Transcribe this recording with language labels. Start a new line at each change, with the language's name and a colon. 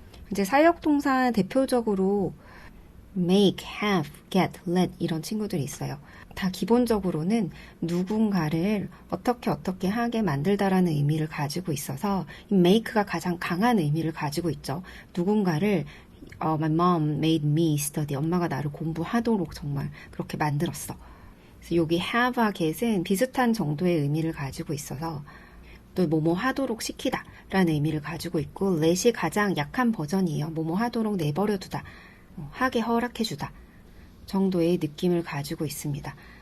Korean: 이제 사역동사 대표적으로 make, have, get, let 이런 친구들이 있어요. 다 기본적으로는 누군가를 어떻게 하게 만들다라는 의미를 가지고 있어서 make가 가장 강한 의미를 가지고 있죠. 누군가를
English: My mom made me study.
Korean: 엄마가 나를 공부하도록 정말 그렇게 만들었어. 그래서 여기 have와 get은 비슷한 정도의 의미를 가지고 있어서 또 뭐뭐 하도록 시키다 라는 의미를 가지고 있고 let이 가장 약한 버전이에요. 뭐뭐 하도록 내버려두다. 하게 허락해주다 정도의 느낌을 가지고 있습니다.